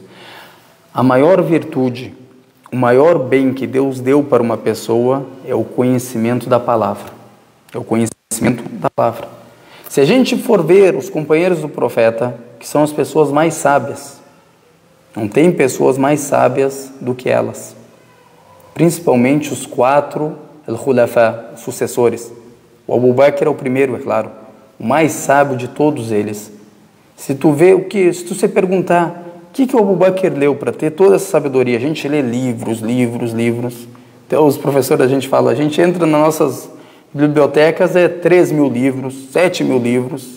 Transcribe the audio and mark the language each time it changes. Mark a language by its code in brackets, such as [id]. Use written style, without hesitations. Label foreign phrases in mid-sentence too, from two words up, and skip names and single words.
[pt] A maior virtude, o maior bem que Deus deu para uma pessoa é o conhecimento da palavra. É o conhecimento da palavra. Se a gente for ver os companheiros do profeta, que são as pessoas mais sábias, não tem pessoas mais sábias do que elas. Principalmente os 4 al-Khulafa, sucessores. O Abu Bakr é o primeiro, é claro, o mais sábio de todos eles. Se tu se perguntar, o que o Abu Bakr leu para ter toda essa sabedoria? A gente lê livros. Então, os professores, a gente fala, a gente entra nas nossas bibliotecas, 3 mil livros, 7 mil livros.